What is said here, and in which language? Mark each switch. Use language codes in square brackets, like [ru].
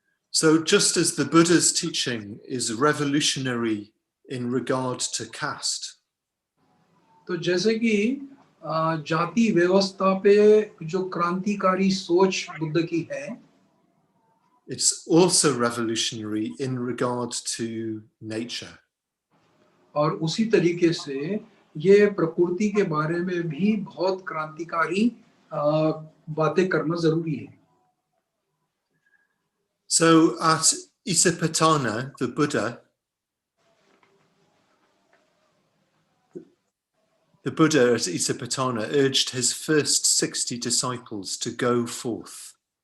[en] So just as the Buddha's teaching is revolutionary in regard to caste, [hi] तो जैसे कि जाति व्यवस्था पे जो क्रांतिकारी सोच बुद्ध की है, [en] it's also revolutionary in regard to nature. [hi] और उसी तरीके से ये प्रकृति के बारे में भी बहुत क्रांतिकारी बातें करना जरूरी है. [en] So at Isipatana, the Buddha at Isipatana urged his first 60 disciples to go forth.